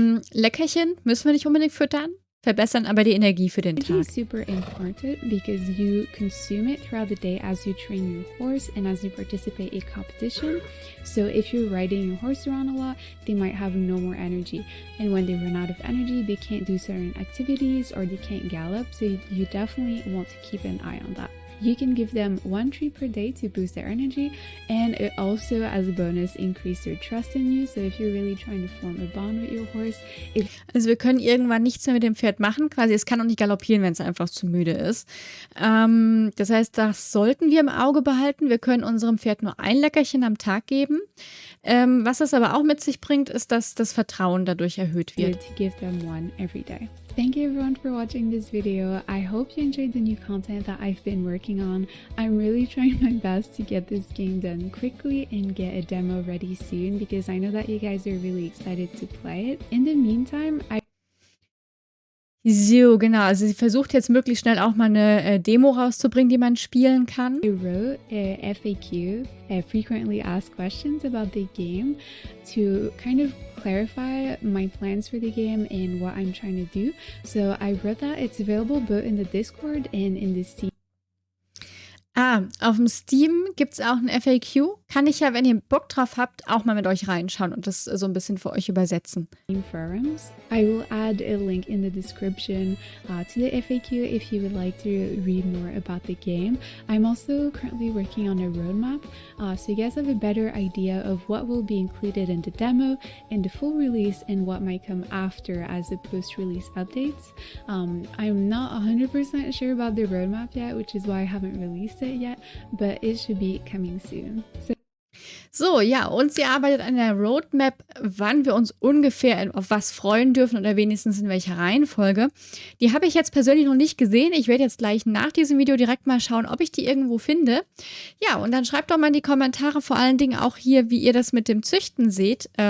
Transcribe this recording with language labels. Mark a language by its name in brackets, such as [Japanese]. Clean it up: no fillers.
[German] Leckerchen müssen wir nicht unbedingt füttern. Verbessern aber die Energie für den Tag. [English] Energy is super important because you consume it throughout the day as you train your horse and as you participate in competition. So if you're riding your horse around a lot, they might have no more energy. And when they run out of energy, they can't do certain activities or they can't gallop. So you definitely want to keep an eye on that. You can give them 1 treat per day to boost their energy, and it also, as a bonus, increase their trust in you. So if you're really trying to form a bond with your horse, [German] also wir können irgendwann nichts mehr mit dem Pferd machen, quasi es kann auch nicht galoppieren, wenn es einfach zu müde ist. Das heißt, das sollten wir im Auge behalten. Wir können unserem Pferd nur ein Leckerchen am Tag geben. Was es aber auch mit sich bringt, ist, dass das Vertrauen dadurch erhöht wird. [English] To give them 1 every day. Thank you everyone for watching this video. I hope you enjoyed the new content that I've been working on. I'm really trying my best to get this game done quickly and get a demo ready soon because I know that you guys are really excited to play it. In the meantime, [German] So, genau. Also sie versucht jetzt möglichst schnell auch mal eine Demo rauszubringen, die man spielen kann. [English] I wrote a FAQ, frequently asked questions about the game, to kind of clarify my plans for the game and what I'm trying to do. So I wrote that. It's available both in the Discord and in the Steam. [German] Auf dem Steam gibt es auch ein FAQ. Kann ich ja, wenn ihr Bock drauf habt, auch mal mit euch reinschauen und das so ein bisschen für euch übersetzen. [English] Forums. I will add a link in the description to the FAQ if you would like to read more about the game. I'm also currently working on a roadmap, so you guys have a better idea of what will be included in the demo, in the full release, and what might come after as the post-release updates. I'm not 100% sure about the roadmap yet, which is why I haven't released it yet, but it should be coming soon. [German] So, ja, und sie arbeitet an der Roadmap, wann wir uns ungefähr auf was freuen dürfen oder wenigstens in welcher Reihenfolge. Die habe ich jetzt persönlich noch nicht gesehen. Ich werde jetzt gleich nach diesem Video direkt mal schauen, ob ich die irgendwo finde. Ja, und dann schreibt doch mal in die Kommentare, vor allen Dingen auch hier, wie ihr das mit dem Züchten seht.